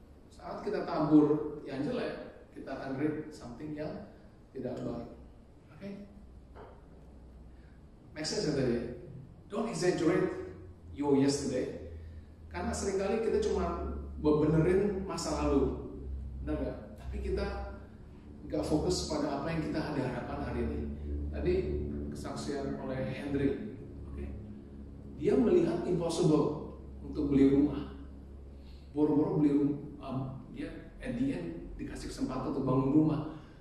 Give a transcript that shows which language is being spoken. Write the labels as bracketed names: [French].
[Indonesian] Saat kita tabur yang jelek, kita akan [English] reap something [Indonesian] yang tidak baik. [English] Okay? Make sense [Indonesian] tadi? [English] Don't exaggerate your yesterday. [Indonesian] Karena seringkali kita cuma benerin masa lalu, benar nggak? Tapi kita nggak fokus pada apa yang kita ada harapkan hari ini. Tadi kesaksian oleh Henry, okay? Dia melihat [English] impossible [Indonesian] untuk beli rumah, boro-boro beli rumah, dia [English] at the end [Indonesian] dikasih kesempatan untuk bangun rumah.